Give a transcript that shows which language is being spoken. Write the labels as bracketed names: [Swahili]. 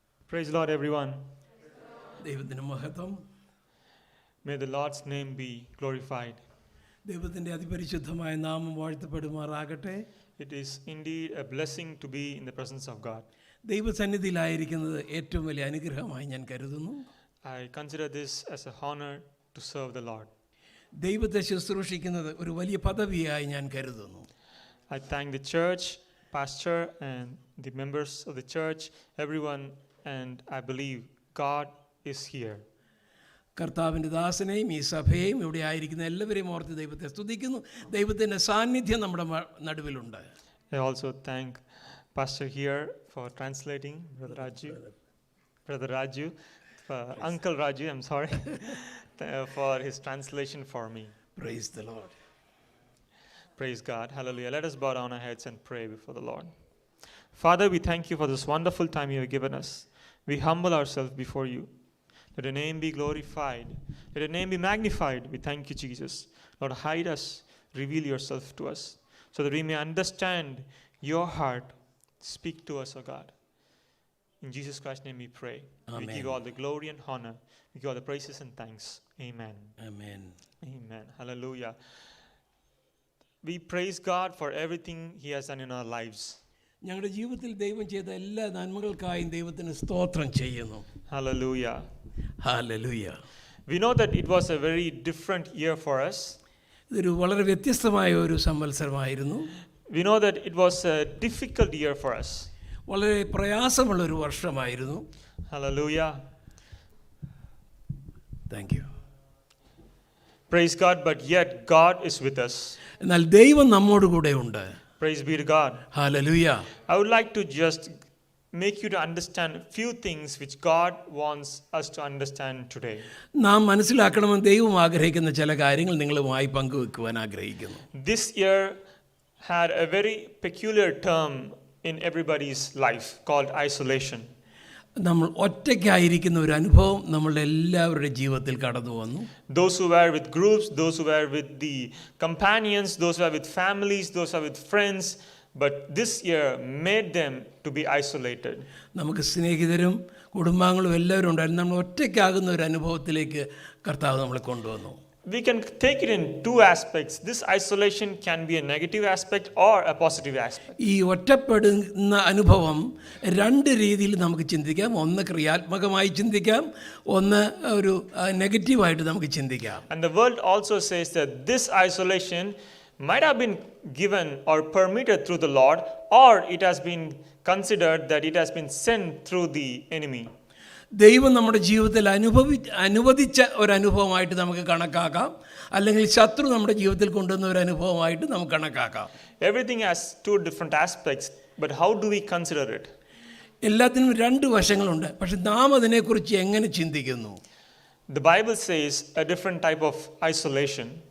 [English] Praise the Lord, everyone. [Malayalam] ദൈവത്തിൻ്റെ മഹത്വം. [English] May the Lord's name be glorified. [Malayalam] ദൈവത്തിൻ്റെ അതിപരിശുദ്ധമായ നാമം വാഴ്ത്തപ്പെടുമാറാകട്ടെ. [English] It is indeed a blessing to be in the presence of God. [Malayalam] ദൈവസന്നിധിയിലായിരിക്കുന്നത് ഏറ്റവും വലിയ അനുഗ്രഹമായി ഞാൻ കരുതുന്നു. [English] I consider this as an honor to serve the Lord. [Malayalam] ദൈവത്തെ ശുശ്രൂഷിക്കുന്നത് ഒരു വലിയ പദവിയായി ഞാൻ കരുതുന്നു. [English] I thank the church, pastor, and the members of the church, everyone, and I believe God is here. [Malayalam] കർത്താവിൻ്റെ ദാസനെയും ഈ സഭയെയും ഇവിടെ ആയിരിക്കുന്ന എല്ലാവരെയും ഓർത്ത് ദൈവത്തെ സ്തുതിക്കുന്നു. ദൈവത്തിൻ്റെ സാന്നിധ്യം നമ്മുടെ നടുവിലുണ്ട്. [English] I also thank Pastor here for translating, Brother Raju, Uncle Raju, I'm sorry, for his translation for me. Praise the Lord. Praise God. Hallelujah. Let us bow down our heads and pray before the Lord. Father, we thank you for this wonderful time you have given us. We humble ourselves before you. Let your name be glorified. Let your name be magnified. We thank you, Jesus. Lord, hide us. Reveal yourself to us so that we may understand your heart. Speak to us, O God. In Jesus Christ's name we pray. Amen. We give you all the glory and honor. We give all the praises and thanks. Amen. Amen. Amen. Hallelujah. We praise God for everything He has done in our lives. [Malayalam] ഞങ്ങളുടെ ജീവിതത്തിൽ ദൈവം ചെയ്ത എല്ലാ നന്മകൾക്കായും ദൈവത്തിന് സ്തോത്രം ചെയ്യുന്നു. [English] Hallelujah. Hallelujah. We know that it was a very different year for us. [Malayalam] ഇതൊരു വളരെ വ്യത്യസ്തമായ ഒരു സംവത്സരമായിരുന്നു. [English] We know that it was a difficult year for us. [Malayalam] വളരെ പ്രയാസമുള്ള ഒരു വർഷമായിരുന്നു. [English] Hallelujah. Thank you. Praise God, but yet God is with us. [Malayalam] എന്നാൽ ദൈവം നമ്മോട് കൂടെ ഉണ്ട്. [English] Praise be to God. Hallelujah. I would like to just make you to understand a few things which God wants us to understand today. [Malayalam] നാം മനസ്സിലാക്കണമെന്ന് ദൈവം ആഗ്രഹിക്കുന്ന ചില കാര്യങ്ങൾ നിങ്ങളുമായി പങ്കുവെക്കുവാൻ ആഗ്രഹിക്കുന്നു. [English] This year had a very peculiar term in everybody's life called isolation. [Malayalam] നമ്മൾ ഒറ്റയ്ക്കായിരിക്കുന്ന ഒരു അനുഭവം നമ്മളുടെ എല്ലാവരുടെ ജീവിതത്തിൽ കടന്നു വന്നു. [English] Those who were with groups, those who were with the companions, those who were with families, those who were with friends, but this year made them to be isolated. [Malayalam] നമുക്ക് സ്നേഹിതരും കുടുംബാംഗങ്ങളും എല്ലാവരും ഉണ്ടായിരുന്നു. നമ്മൾ ഒറ്റയ്ക്കാകുന്ന ഒരു അനുഭവത്തിലേക്ക് കർത്താവ് നമ്മളെ കൊണ്ടുവന്നു. [English] We can take it in two aspects. This isolation can be a negative aspect or a positive aspect. [Malayalam] ഈ ഒറ്റപ്പെടുന്ന അനുഭവം രണ്ട് രീതിയിൽ നമുക്ക് ചിന്തിക്കാം. ഒന്ന് ക്രിയാത്മകമായി ചിന്തിക്കാം, ഒന്ന് ഒരു നെഗറ്റീവായിട്ട് നമുക്ക് ചിന്തിക്കാം. [English] And the world also says that this isolation might have been given or permitted through the Lord, or it has been considered that it has been sent through the enemy. [Malayalam] ദൈവം നമ്മുടെ ജീവിതത്തിൽ അനുവദിച്ച ഒരു അനുഭവമായിട്ട് നമുക്ക് കണക്കാക്കാം, അല്ലെങ്കിൽ ശത്രു നമ്മുടെ ജീവിതത്തിൽ കൊണ്ടുവന്ന ഒരു അനുഭവമായിട്ട് നമുക്ക് കണക്കാക്കാം. [English] Everything has two different aspects, but how do we consider it? [Malayalam] എല്ലാത്തിനും രണ്ട് വശങ്ങളുണ്ട്. പക്ഷെ നാം അതിനെക്കുറിച്ച് എങ്ങനെ ചിന്തിക്കുന്നു? [English] The Bible says a different type of isolation.